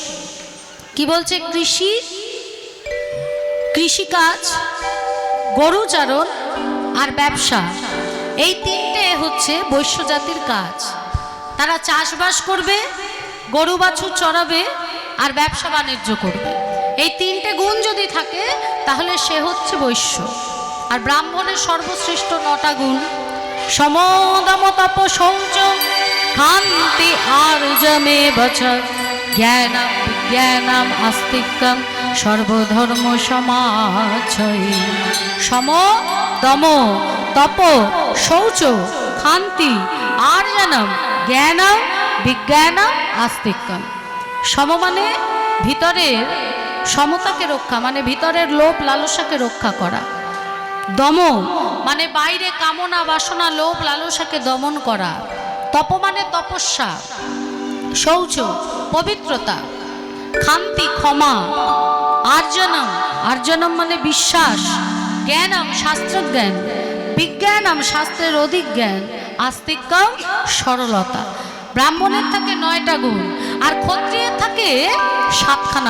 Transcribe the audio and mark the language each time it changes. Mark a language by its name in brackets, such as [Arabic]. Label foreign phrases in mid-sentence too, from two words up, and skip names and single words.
[Bangla] কি বলছে কৃষিকাজ গরুচারণ আর ব্যবসা এই তিনটে হচ্ছে বৈশ্য জাতির কাজ তারা চাষবাস করবে গরু বাছুর চড়াবে আর ব্যবসা বাণিজ্য করবে এই তিনটে গুণ যদি থাকে তাহলে সে হচ্ছে বৈশ্য আর ব্রাহ্মণের সর্বশ্রেষ্ঠ 9টা গুণ [Sanskrit] সমদম তপ শৌচ শান্তি আর্জমে বচর জ্ঞানম বিজ্ঞানম আস্তিক্যম সর্বধর্ম সমাচয় সম দম তপ শৌচ শান্তি আর্জনম জ্ঞানম বিজ্ঞানম আস্তিক্যম [Bangla] সম মানে ভিতরের সমতাকে রক্ষা মানে ভিতরের লোভ লালসাকে রক্ষা করা দম মানে বাইরে কামনা বাসনা লোভ লালসাকে দমন করা তপ মানে তপস্যা শৌচ পবিত্রতা শান্তি ক্ষমা আর্জনম আর্জনম মানে বিশ্বাস জ্ঞানম শাস্ত্রজ্ঞান বিজ্ঞানম শাস্ত্রের অধিক জ্ঞান আস্তিক্যম সরলতা ব্রাহ্মণের থাকে 9টা গুণ আর ক্ষত্রিয়ের থাকে 7খানা